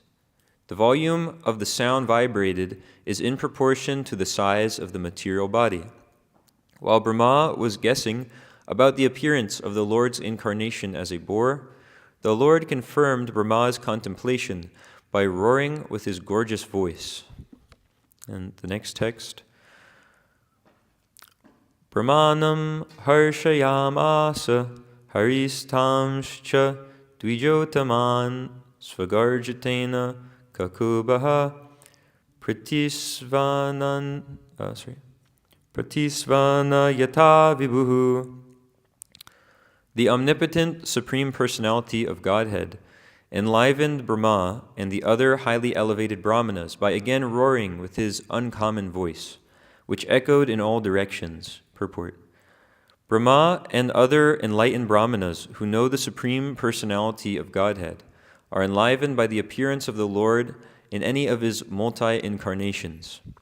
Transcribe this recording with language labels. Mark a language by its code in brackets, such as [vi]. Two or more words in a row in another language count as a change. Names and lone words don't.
[en] The volume of the sound vibrated is in proportion to the size of the material body. While Brahmā was guessing about the appearance of the Lord's incarnation as a boar, the Lord confirmed Brahmā's contemplation by roaring with his gorgeous voice. And the next text. [sa] ब्राह्मणान् हर्षयामास हरिस्तांश्च द्विजोत्तमान् स्वगर्जितेन ककुभः प्रतिस्वन यता विभुः. [en] The omnipotent Supreme Personality of Godhead enlivened Brahmā and the other highly elevated Brahmanas by again roaring with his uncommon voice, which echoed in all directions. Purport. Brahmā and other enlightened Brahmanas who know the Supreme Personality of Godhead are enlivened by the appearance of the Lord in any of his multi-incarnations.